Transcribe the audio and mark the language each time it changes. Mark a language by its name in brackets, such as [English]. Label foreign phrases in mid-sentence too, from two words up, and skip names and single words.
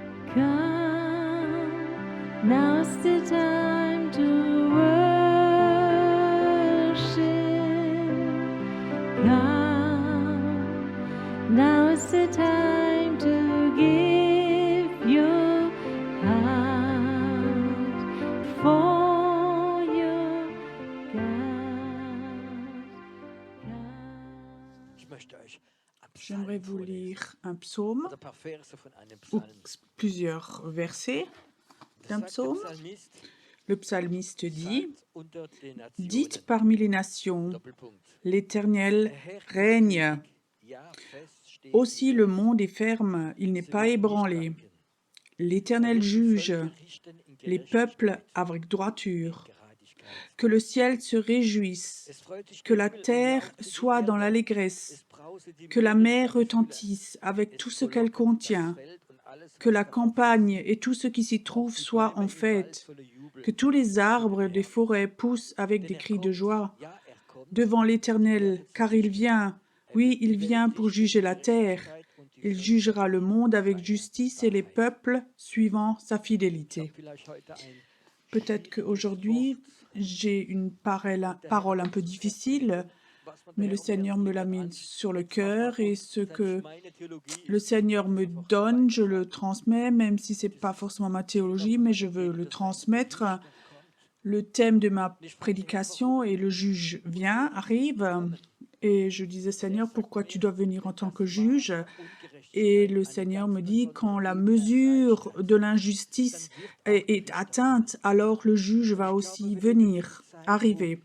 [English] Come, now's the time to worship. Come, now's the time to give your heart for your God. [German] Ich möchte euch einen [French] J'aimerais [German] Psalm [French] vous [German] vorlesen [French] lire un psaume [German] oder ein paar Verse von einem [French] ou [German] Psalm. [French] plusieurs versets [German] Das [French] d'un [German] sagt der [French] psaume. [German] Psalmist, [French] Le psalmiste dit, [German] sagt unter den [French] dites [German] Nationen, [French] parmi les nations, [German] Doppelpunkt, [French] l'Éternel [German] der Herr ist [French] règne. [German] König, ja, fest steht [French] Aussi [German] die [French] le [German] Erde. [French] monde est ferme, il n'est [German] Sie [French] pas [German] wird nicht [French] ébranlé. [German] wanken. [French] L'Éternel [German] wird die [French] juge [German] Völker richten in [French] les peuples [German] Gerechtigkeit, [French] avec [German] in [French] droiture. [German] Gerechtigkeit. [French] Que le ciel se réjouisse, [German] Es freut sich [French] que [German] der [French] la [German] Himmel und [French] terre [German] jauchze die [French] soit dans [German] Erde. [French] l'allégresse, [German] Es brause die [French] que la [German] Meere in [French] mer [German] seine Fülle. [French] retentisse avec [German] Es [French] tout ce qu'elle [German] frohlocken das [French] contient, [German] Feld und alles, [French] que [German] was [French] la [German] darauf ist. [French] campagne et tout ce qui s'y trouve [German] Auch die [French] soient [German] Bäume [French] en [German] im Wald [French] fête, [German] sollen jubeln. [French] que tous les [German] zu den [French] arbres des [German] Bergen. [French] forêts poussent avec [German] Denn [French] des cris de [German] kommt, [French] joie [German] ja, kommt, [French] devant l'Éternel, [German] wird [French] car [German] sich [French] il [German] richten. [French] vient, oui, [German] wird [French] il [German] die [French] vient [German] Welt [French] pour [German] richten [French] juger [German] in [French] la terre. [German] Gerechtigkeit und die [French] Il [German] Völker [French] jugera le monde avec [German] seine [French] justice et les [German] Wahrheit. [French] peuples suivant sa [German] Ich habe [French] fidélité. [German] vielleicht heute ein [French] Peut-être [German] schwieriges [French] qu'aujourd'hui, [German] Wort. [French] j'ai une parole [German] Und der Herr [French] parole [German] hat [French] un peu [German] uns zuerst [French] difficile, [German] gegeben, was man [French] mais le [German] beherrschen [French] Seigneur [German] kann, [French] me [German] liegt [French] l'a [German] an [French] mis sur le [German] Jetzt mach mal [French] cœur et [German] gut, [French] ce [German] das ist [French] que [German] meine Theologie, [French] le [German] ich [French] Seigneur me [German] einfach [French] donne, je le [German] weitertragen. [French] transmets, même si c'est pas forcément ma théologie, mais je veux le transmettre. Le thème de ma prédication et le juge vient, arrive, et je disais, Seigneur, pourquoi tu dois venir en tant que juge? Et le Seigneur me dit, quand la mesure de l'injustice est atteinte, alors le juge va aussi venir, arriver.